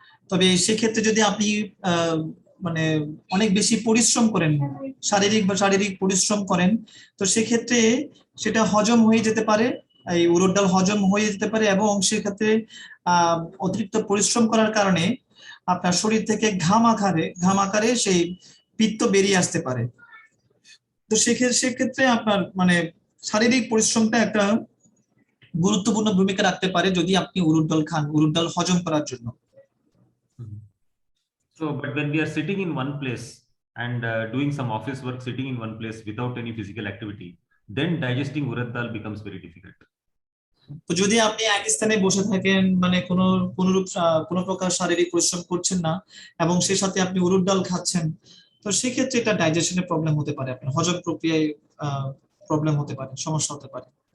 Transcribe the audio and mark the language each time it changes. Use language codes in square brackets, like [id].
[bn] তবে সেক্ষেত্রে যদি আপনি মানে অনেক বেশি পরিশ্রম করেন, শারীরিক পরিশ্রম করেন, তো সেক্ষেত্রে সেটা হজম হয়ে যেতে পারে, এই উড়দ ডাল হজম হয়ে যেতে পারে, এবং সেক্ষেত্রে অতিরিক্ত পরিশ্রম করার কারণে আপনার শরীর থেকে ঘাম আকারে সেই পিত্ত বেরিয়ে আসতে পারে। তো সেক্ষেত্রে আপনার মানে শারীরিক পরিশ্রমটা একটা গুরুত্বপূর্ণ ভূমিকা রাখতে পারে যদি আপনি উড়দ ডাল খান, উড়দ ডাল হজম করার জন্য। [en] So, but when we are sitting in one place and doing some office work, sitting in one place without any physical activity, then digesting urad dal becomes very difficult. [bn] তো যদি আপনি এক স্থানে বসে থাকেন, মানে কোনো প্রকার শারীরিক পরিশ্রম করছেন না, এবং সেই সাথে আপনি উড়দ ডাল খাচ্ছেন, তো সেক্ষেত্রে এটা ডাইজেশনে প্রবলেম হতে পারে, আপনার হজম প্রক্রিয়ায় প্রবলেম হতে পারে, সমস্যা হতে পারে।